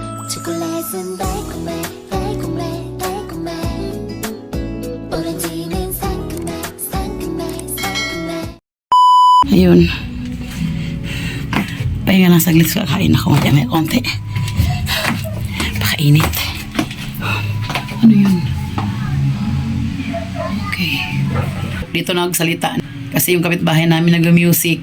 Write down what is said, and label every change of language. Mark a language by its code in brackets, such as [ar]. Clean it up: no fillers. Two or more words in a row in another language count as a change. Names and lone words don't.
[ko] 초콜릿은 달콤해 달콤해 달콤해 오렌지는 상큼해 상큼해 상큼해. [tl] Ayun. Pahinga lang saglit, kakain ako. May konti. Pakainit. Ano yun? Okay. Dito nagsalita. Kasi yung kapitbahay namin nag-music.